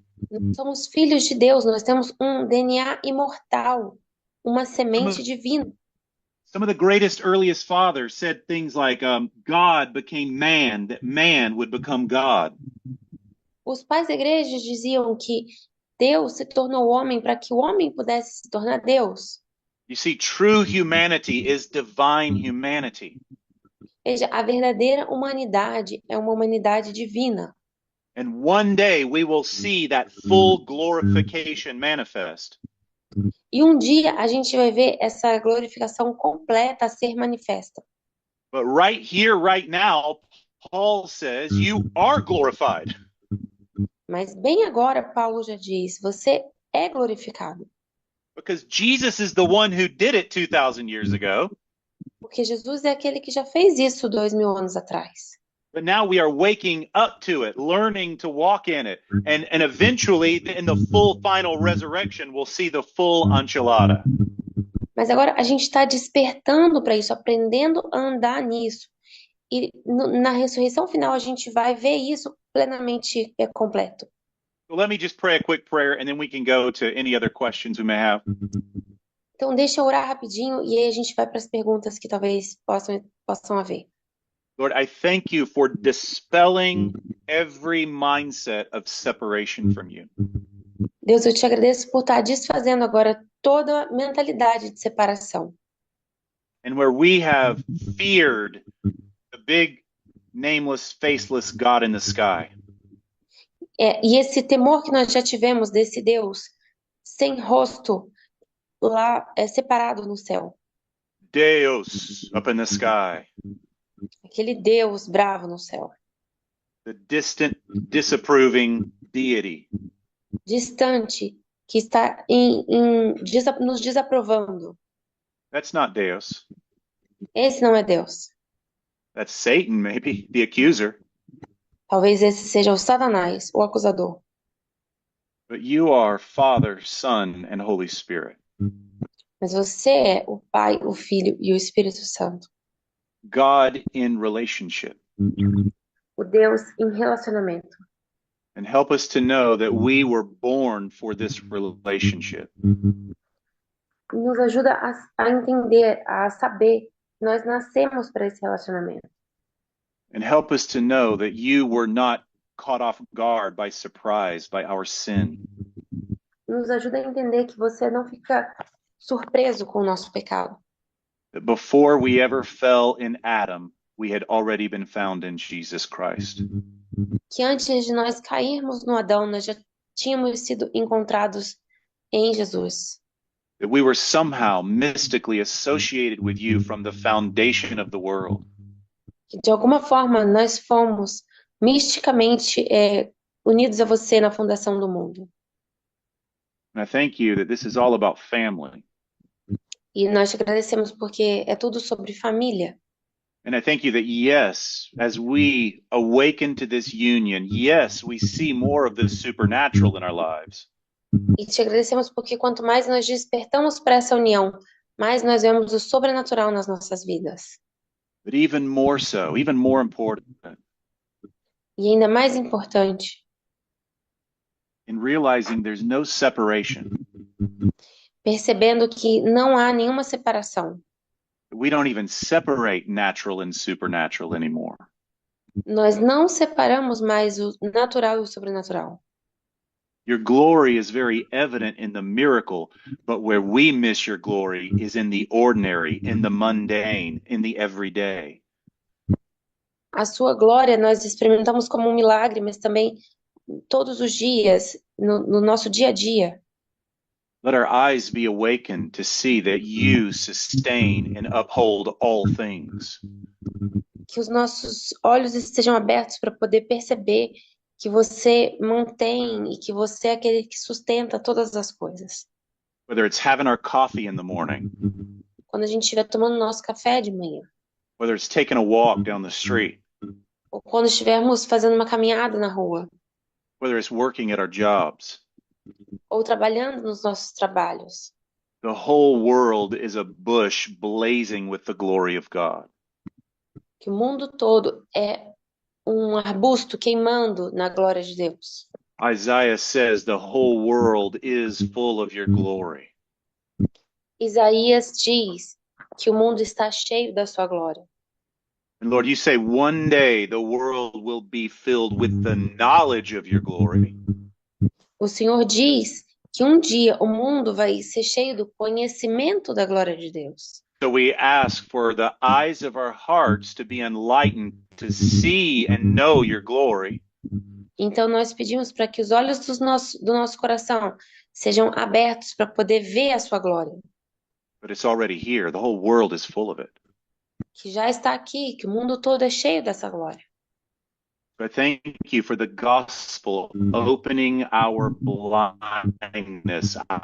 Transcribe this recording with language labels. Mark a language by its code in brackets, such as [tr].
[pt] Nós somos filhos de Deus, nós temos um DNA imortal, uma semente divina. [en] Some of the greatest, earliest fathers said things like, God became man, that man would become God. [pt] Os pais da igreja diziam que Deus se tornou homem para que o homem pudesse se tornar Deus. [en] You see, true humanity is divine humanity. [pt] Veja, a verdadeira humanidade é uma humanidade divina. [en] And one day we will see that full glorification manifest. [pt] E um dia a gente vai ver essa glorificação completa a ser manifesta. [en] But right here, right now, Paul says, you are glorified. [pt] Mas bem agora, Paulo já diz, você é glorificado. [en] Because Jesus is the one who did it 2,000 years ago. [pt] Porque Jesus é aquele que já fez isso 2000 anos atrás. [en] But now we are waking up to it, learning to walk in it. And eventually, in the full final resurrection, we'll see the full enchilada. [pt] Mas agora a gente está despertando para isso, aprendendo a andar nisso. E na ressurreição final a gente vai ver isso plenamente completo. [en] So let me just pray a quick prayer and then we can go to any other questions we may have. [pt] Então deixa eu orar rapidinho e aí a gente vai para as perguntas que talvez possam haver. [en] Lord, I thank you for dispelling every mindset of separation from you. [pt] Deus, eu te agradeço por estar desfazendo agora toda mentalidade de separação. [en] And where we have feared the big, nameless, faceless God in the sky. [pt] E esse temor que nós já tivemos desse Deus sem rosto lá separado no céu. [en] Deus up in the sky. [pt] Aquele Deus bravo no céu. [en] The distant, disapproving deity. [pt] Distante, que está nos desaprovando. [en] That's not Deus. [pt] Esse não é Deus. [en] That's Satan, maybe, the accuser. [pt] Talvez esse seja o Satanás, o acusador. [en] But you are Father, Son, and Holy Spirit. [pt] Mas você é o Pai, o Filho e o Espírito Santo. [en] God in relationship. [pt] O Deus em relacionamento. [en] And help us to know that we were born for this relationship. [pt] Nos ajuda a entender, a saber que nós nascemos para esse relacionamento. [en] And help us to know that you were not caught off guard by surprise by our sin. [pt] Nos ajuda a entender que você não fica surpreso com o nosso pecado. [en] That before we ever fell in Adam, we had already been found in Jesus Christ. [pt] Que antes de nós cairmos no Adão, nós já tínhamos sido encontrados em Jesus. [en] That we were somehow mystically associated with you from the foundation of the world. [pt] Que de alguma forma nós fomos misticamente unidos a você na fundação do mundo. [en] And I thank you that this is all about family. [pt] E nós te agradecemos porque é tudo sobre família. [en] And I thank you that, yes, as we awaken to this union, yes, we see more of the supernatural in our lives. [pt] E te agradecemos porque quanto mais nós despertamos para essa união, mais nós vemos o sobrenatural nas nossas vidas. [en] But even more so, even more important, [pt] E ainda mais importante, [en] in realizing there's no separation. [pt] percebendo que não há nenhuma separação. [en] We don't even separate natural and supernatural anymore. [pt] Nós não separamos mais o natural e o sobrenatural. [en] Your glory is very evident in the miracle, but where we miss your glory is in the ordinary, in the mundane, in the everyday. [pt] A sua glória nós experimentamos como um milagre, mas também todos os dias, no nosso dia a dia. [en] Let our eyes be awakened to see that you sustain and uphold all things. [pt] Que os nossos olhos estejam abertos para poder perceber que você mantém e que você é aquele que sustenta todas as coisas. [en] Whether it's having our coffee in the morning, [pt] Quando a gente estiver tomando nosso café de manhã, [en] whether it's taking a walk down the street, [pt] ou quando estivermos fazendo uma caminhada na rua, [en] whether it's working at our jobs, [pt] ou trabalhando nos nossos trabalhos. [en] the whole world is a bush blazing with the glory of God. [pt] Que o mundo todo é um arbusto queimando na glória de Deus. [en] Isaiah says the whole world is full of your glory. [pt] Isaías diz que o mundo está cheio da sua glória. [en] And Lord, you say one day the world will be filled with the knowledge of your glory. [pt] O Senhor diz que um dia o mundo vai ser cheio do conhecimento da glória de Deus. [en] So we ask for the eyes of our hearts to be enlightened to see and know your glory. [pt] Então nós pedimos para que os olhos do nosso coração sejam abertos para poder ver a sua glória. [en] But it's already here. The whole world is full of it. [pt] Que já está aqui, que o mundo todo é cheio dessa glória. [en] But thank you for the gospel opening our blindness.